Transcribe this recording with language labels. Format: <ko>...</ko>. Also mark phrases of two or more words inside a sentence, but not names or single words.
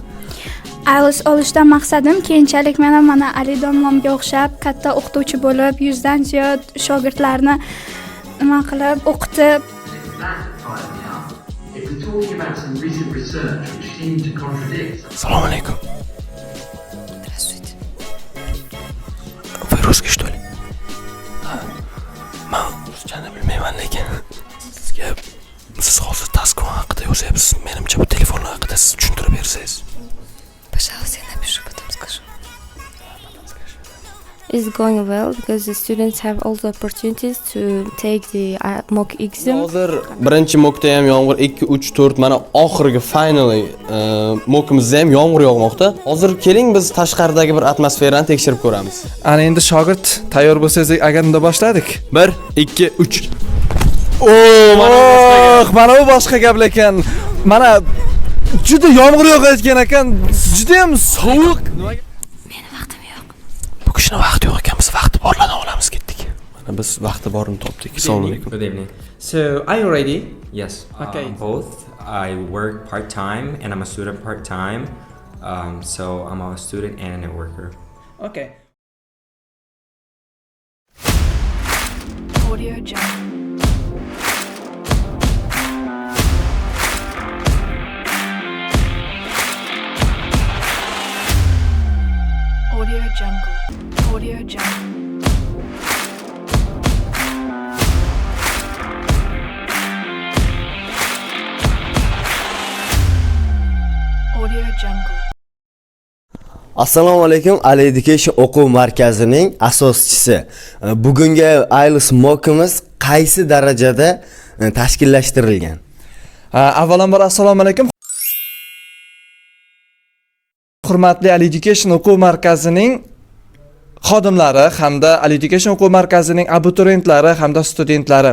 <uz>IELTS olishdan maqsadim keyinchalik mana Ali domlamga o'xshab katta o'qituvchi bo'lib, 100 dan ziyod shogirdlarni nima qilib o'qitib. Assalomu alaykum.</uz> <ru>Вы русский, что ли?</ru> <uz>Men ruschani bilmayman, lekin sizga siz hozir taskon haqida yozyapsiz. Menimcha bu telefonlar haqida siz tushuntirib bersangiz.</uz> <ru>Пожалуйста, я напишу, потом скажу.</ru> <en>It's going well because the students have all the opportunities to take the mock exam.</en> <uz>Hozir birinchi mockda ham yomg'ir 2 3 4 mana oxirgi finally mockimizda ham yomg'ir yog'moqda. Hozir keling biz tashqaridagi bir atmosferani tekshirib ko'ramiz. Ana endi shogird tayyor bo'lsangiz agar unda boshladik. 1 2 3. Mana bu boshqa gap ekan. Mana juda yomg'ir yog'ayotgan ekan. Juda ham sovuq. Bu kishini vaqti yo'q ekan, biz vaqti borlarni olamiz ketdik. Mana biz vaqti borini topdik. Assalomu alaykum.</uz> <en>Good evening. So, are you ready? Yes. Okay. Both. I work part-time and I'm a student part-time. So I'm a student and a worker. Okay. Audio Jungle. Audio Jungle. Audio Jungle. Audio Jungle.</en> <uz>Assalomu alaykum, Ayniqsa o'quv markazining asoschisi. Bugungi IELTS mockimiz qaysi darajada tashkillashtirilgan? Avvalambor assalomu alaykum. Hurmatli Ayniqsa o'quv markazining hodimlari hamda Ayniqsa o'quv markazining abituriyentlari hamda studentlari.</uz>